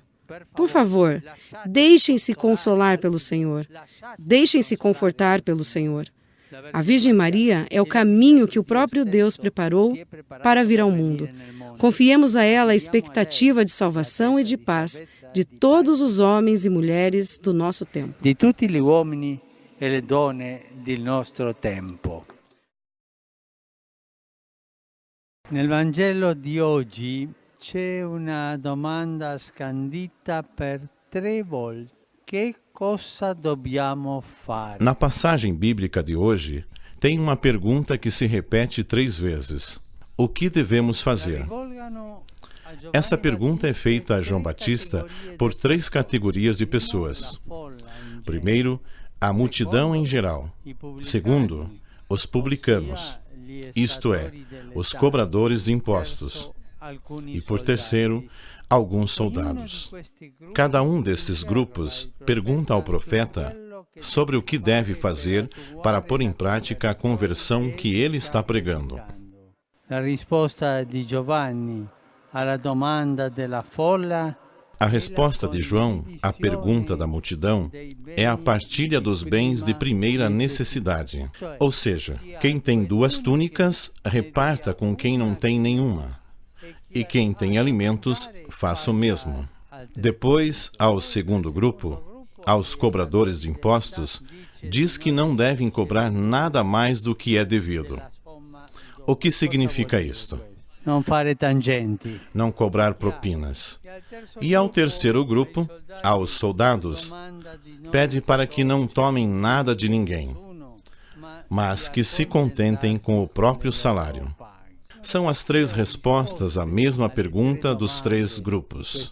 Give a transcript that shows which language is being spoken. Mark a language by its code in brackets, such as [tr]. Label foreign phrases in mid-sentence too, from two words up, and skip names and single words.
[pt] Por favor, deixem-se consolar pelo Senhor. Deixem-se confortar pelo Senhor. A Virgem Maria é o caminho que o próprio Deus preparou para vir ao mundo. Confiemos a ela a expectativa de salvação e de paz de todos os homens e mulheres do nosso tempo. [it] Di tutti gli uomini e le donne del nostro tempo. Nel Vangelo di oggi c'è una domanda scandita per 3 volte. Che cosa dobbiamo fare? [pt] Na passagem bíblica de hoje, tem uma pergunta que se repete 3 vezes. O que devemos fazer? Essa pergunta é feita a João Batista por 3 categorias de pessoas. Primeiro, a multidão em geral. Segundo, os publicanos, isto é, os cobradores de impostos. E por terceiro, alguns soldados. Cada um desses grupos pergunta ao profeta sobre o que deve fazer para pôr em prática a conversão que ele está pregando. A resposta de [it] Giovanni alla domanda della folla. [pt] A resposta de João à pergunta da multidão é a partilha dos bens de primeira necessidade. Ou seja, quem tem 2 túnicas, reparta com quem não tem nenhuma. E quem tem alimentos, faça o mesmo. Depois, ao segundo grupo, aos cobradores de impostos, diz que não devem cobrar nada mais do que é devido. O que significa isto? [it] Não fare tangenti. [pt] Não cobrar propinas. E ao terceiro grupo, aos soldados, pede para que não tomem nada de ninguém, mas que se contentem com o próprio salário. São as 3 respostas à mesma pergunta dos 3 grupos.